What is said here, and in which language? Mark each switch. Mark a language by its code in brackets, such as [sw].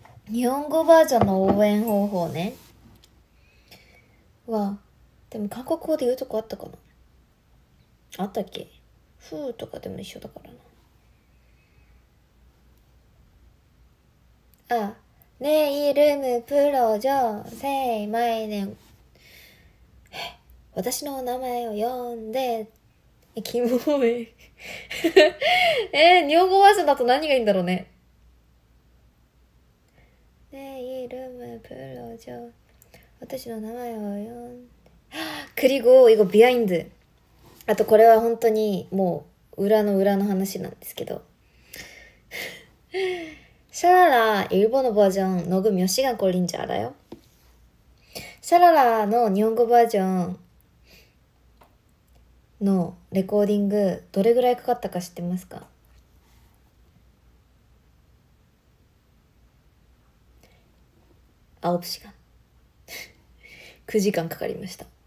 [ja] 日本語バージョンの応援方法ねは、でも韓国語で言うとこあったかな、あったっけ。ふーとかでも一緒だからな。 [ko] 내 이름을 불러줘 [en] Say my name. [ja] 私の名前を呼んで、キモい。日本語バージョンだと何がいいんだろうね。 [ko] 내 이름을 불러줘. [ja] 私の名前を呼んで. [ko] 그리고 이거 비하인드. [ja] あとこれは本当にもう裏の裏の話なんですけど。 [ko] 샤라라 일본어 버전 녹음 몇 시간 걸린 줄 알아요? [ja] 샤라라の日本語バージョンのレコーディングどれぐらいかかったか知ってますか？9時間9時間かかりました。